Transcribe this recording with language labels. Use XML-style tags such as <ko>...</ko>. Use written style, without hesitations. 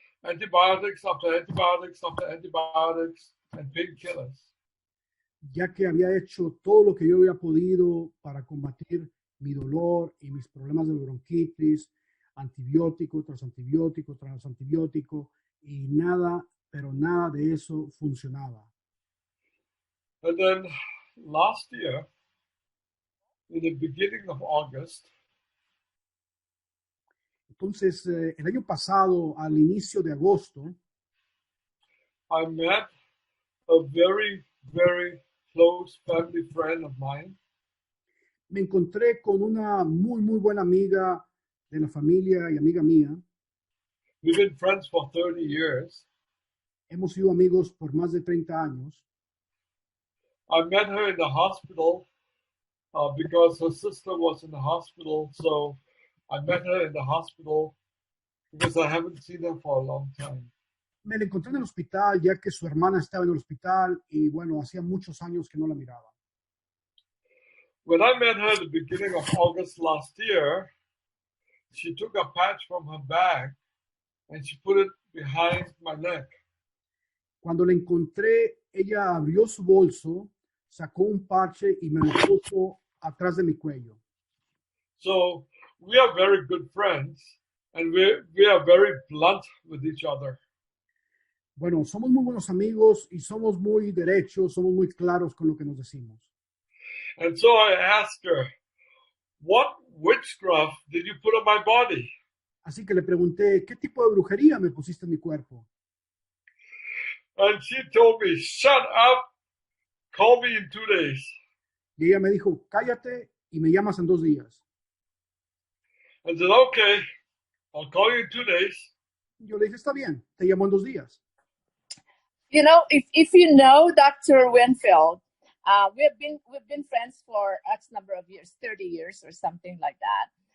<en>Antibiotics after antibiotics after antibiotics and painkillers.</en> <es>Ya que había hecho todo lo que yo había podido para combatir mi dolor y mis problemas de bronquitis, antibiótico tras antibiótico tras antibiótico, y nada, pero nada de eso funcionaba.</es> <en>And then last year, in the beginning of August,</en> <es>entonces, el año pasado, al inicio de agosto,</es> <en>I met a very, very close family friend of mine.</en> <es>Me encontré con una muy buena amiga de la familia y amiga mía.</es> <en>We've been friends for 30 years.</en> <es>Hemos sido amigos por más de 30 años.</es> <en>I met her in the hospital because her sister was in the hospital. So I met her in the hospital because I haven't seen her for a long time.</en> <es>Me la encontré en el hospital ya que su hermana estaba en el hospital y bueno, hacía muchos años que no la miraba.</es> <en>When I met her at the beginning of August last year, she took a patch from her bag and she put it behind my neck.</en> <es>Cuando la encontré, ella abrió su bolso, sacó un parche y me lo puso atrás de mi cuello.</es> <en>So we are very good friends and we are very blunt with each other.</en> <es>Bueno, somos muy buenos amigos y somos muy derechos, somos muy claros con lo que nos decimos.</es> <en>And so I asked her, what witchcraft did you put on my body?</en> <es>Así que le pregunté, ¿qué tipo de brujería me pusiste en mi cuerpo?</es> <en>And she told me, shut up, call me in 2 days.</en> <es>Y ella me dijo, cállate y me llamas en 2 días.</es> <en>I said, okay, I'll call you in 2 days.</en> <es>Yo le dije, está bien, te llamo en 2 días.</es> <en>You know, if you know Dr. Winfield, we've been friends for X number of years, 30 years or something like that.</en>